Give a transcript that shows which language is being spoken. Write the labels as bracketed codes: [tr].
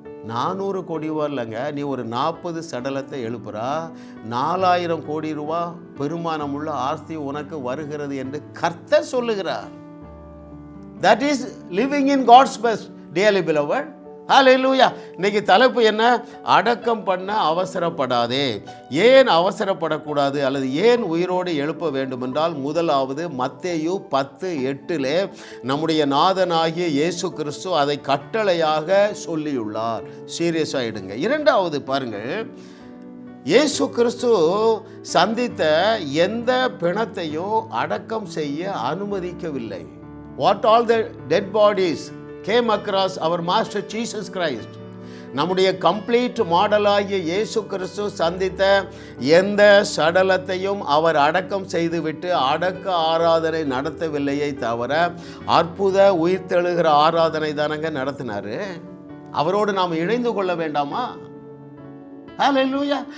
[ta] 400 கோடி ரூபா இல்லைங்க, நீ ஒரு 40 சடலத்தை எழுப்புறா. 4000 கோடி ரூபா பெருமானமுள்ள ஆஸ்தி உனக்கு வருகிறது என்று கர்த்தர் சொல்லுகிறார். [en] That is living in God's best, dearly beloved. [ta] ஹல்லேலூயா. இன்னைக்கு தலைப்பு என்ன? அடக்கம் பண்ண அவசரப்படாதே. ஏன் அவசரப்படக்கூடாது அல்லது ஏன் உயிரோடு எழுப்ப வேண்டுமென்றால், முதலாவது மத்தேயு 10:8 நம்முடைய நாதனாகிய இயேசு கிறிஸ்து அதை கட்டளையாக சொல்லியுள்ளார். சீரியஸாக எடுங்க. இரண்டாவது பாருங்கள், இயேசு கிறிஸ்து சந்தித்த எந்த பிணத்தையும் அடக்கம் செய்ய அனுமதிக்கவில்லை. [en] What all the dead bodies came across our master Jesus Christ. [ta] நம்முடைய கம்ப்ளீட் மாடலாகிய இயேசு கிறிஸ்து சந்தித்த எந்த சடலத்தையும் அவர் அடக்கம் செய்துவிட்டு அடக்க ஆராதனை நடத்தவில்லையே தவிர அற்புத உயிர்த்தெழுகிற ஆராதனை தானங்க நடத்தினாரு. அவரோடு நாம் இணைந்து கொள்ள வேண்டாமா? ஹல்லேலூயா.